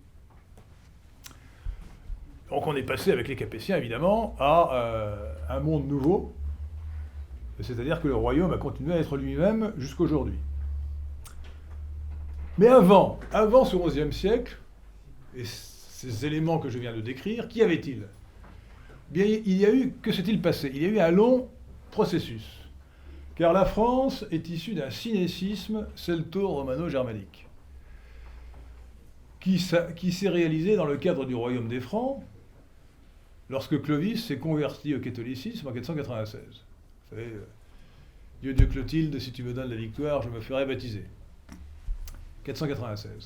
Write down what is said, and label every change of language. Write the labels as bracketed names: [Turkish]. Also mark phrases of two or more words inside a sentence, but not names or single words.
[French] Donc on est passé avec les Capétiens, évidemment, à un monde nouveau, c'est-à-dire que le royaume a continué à être lui-même jusqu'aujourd'hui. Mais avant ce XIe siècle, et ces éléments que je viens de décrire, qu'y avait-il ? Bien, que s'est-il passé ? Il y a eu un long processus, car la France est issue d'un synécisme celto-romano-germanique, qui s'est réalisé dans le cadre du royaume des Francs, lorsque Clovis s'est converti au catholicisme en 496. Vous savez, Dieu Clotilde, si tu me donnes la victoire, je me ferai baptiser. 496.